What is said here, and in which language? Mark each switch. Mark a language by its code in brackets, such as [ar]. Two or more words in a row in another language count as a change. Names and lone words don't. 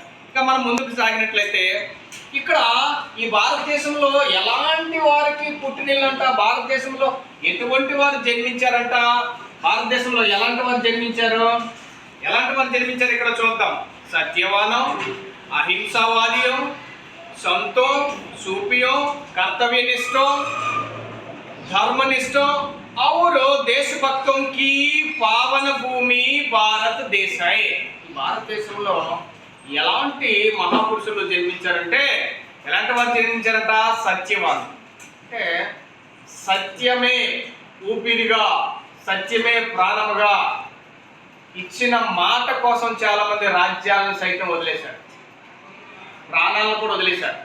[te] ఇంకా మనం ముందుకు సాగినట్లయితే ఇక్కడ ఈ భారతదేశంలో ఎలాంటి వారికి పుట్టినిల్లంట, భారతదేశంలో ఎటువంటి వారు జన్మించారంట, భారతదేశంలో ఎలాంటి వారు జన్మించారు ఇక్కడ చూద్దాం. సత్యవానం, అహింసావాదియం, సంతో, [hi] सूफियों, कर्तव्यनिष्ठों, धर्मनिष्ठों और देशभक्तों की पावन भूमि [te] భారత దేశ. భారతదేశంలో ఎలాంటి మహాపురుషులు జన్మించారంటే, ఎలాంటి వారు జన్మించారంట? సత్యవాన్ అంటే సత్యమే ఊపిరిగా, సత్యమే ప్రాణముగా ఇచ్చిన మాట కోసం చాలా మంది రాజ్యాలను సైతం వదిలేశారు, ప్రాణాలను కూడా వదిలేశారు.